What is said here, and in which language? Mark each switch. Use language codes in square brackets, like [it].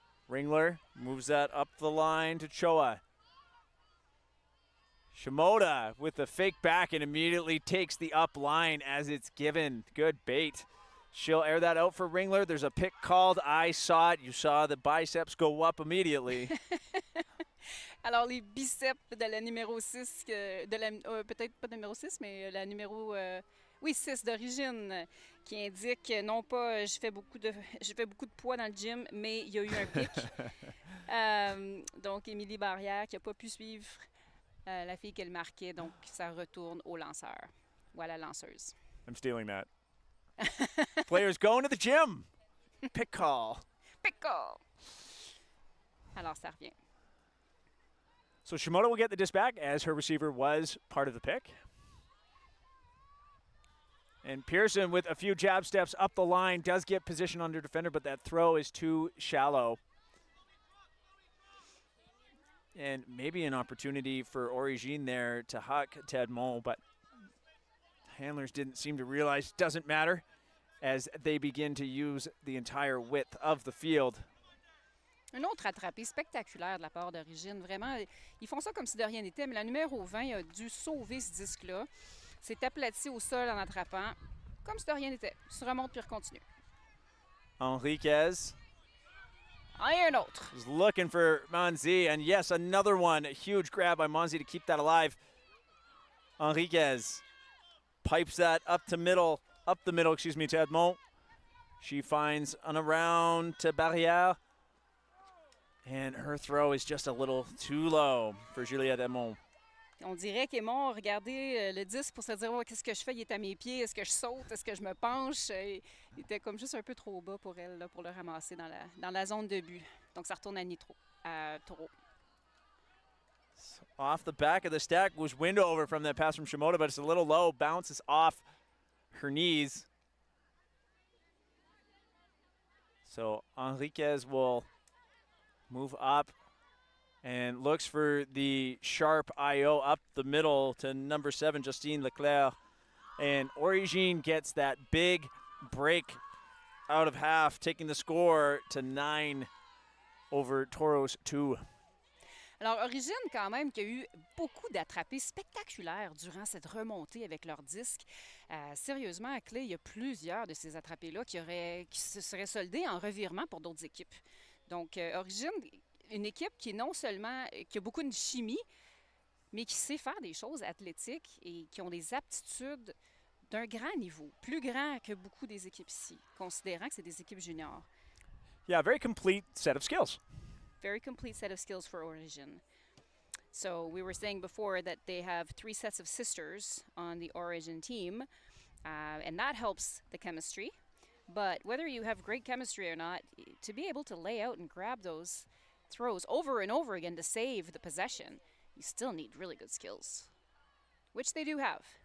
[en] Ringler moves that up the line to Choa. Shimoda with the fake back and immediately takes the up line as it's given. Good bait. She'll air that out for Ringler. There's a pick called. I saw it. You saw the biceps go up immediately. [fr] Alors, les biceps de la numéro 6, peut-être pas numéro 6, mais la numéro 6 d'origine, qui indique non pas je fais beaucoup de poids dans le gym, mais il y a eu un pic. Donc, Émilie Barrière qui n'a pas pu suivre la fille qu'elle marquait, donc ça retourne au lanceur. Voilà, lanceuse. [en] I'm stealing that. Players going to the gym. Pick call. Pick call. [fr] Alors, ça revient. [en] So Shimoda will get the disc back as her receiver was part of the pick. And Pearson with a few jab steps up the line does get position under defender, but that throw is too shallow. And maybe an opportunity for Origine there to huck Tedmont, but handlers didn't seem to realize doesn't matter as they begin to use the entire width of the field. [fr] Un autre attrapé spectaculaire de la part d'Origine. Vraiment, ils font ça comme si de rien n'était, mais la numéro 20 a dû sauver ce disque-là. S'est aplati au sol en attrapant, comme si de rien n'était. Se remonte puis continue. Enriquez. Un autre. [en] Was looking for Monzi, and yes, another one. A huge grab by Monzi to keep that alive. Enriquez pipes that up the middle, to Edmond. She finds an around to Barrière. And her throw is just a little too low for Juliette Edmond. [fr] On dirait qu'Aimon regardait le disque pour se dire oh, qu'est-ce que je fais, il est à mes pieds, est-ce que je saute, est-ce que je me penche. Il était comme juste un peu trop bas pour elle, là, pour le ramasser dans la zone de but. Donc ça retourne à TORO. [en] Off the back of the stack was Windover from that pass from Shimoda, but it's a little low, bounces off her knees. So Enriquez will move up and looks for the sharp IO up the middle to number 7, Justine Leclerc. And Origine gets that big break out of half, taking the score to 9 over TORO's 2. [fr] Alors, Origine, quand même, qui a eu beaucoup d'attrapés spectaculaires durant cette remontée avec leur disque. Sérieusement, à clé, il y a plusieurs de ces attrapés-là qui se seraient soldés en revirement pour d'autres équipes. Donc, Origine, une équipe qui non seulement qui a beaucoup de chimie, mais qui sait faire des choses athlétiques et qui ont des aptitudes d'un grand niveau, plus grand que beaucoup des équipes ici, considérant que c'est des équipes juniors. [en] Yeah, very complete set of skills. Very complete set of skills for Origin. So we were saying before that they have 3 sets of sisters on the Origin team, and that helps the chemistry. But whether you have great chemistry or not, to be able to lay out and grab those throws over and over again to save the possession, you still need really good skills, which they do have.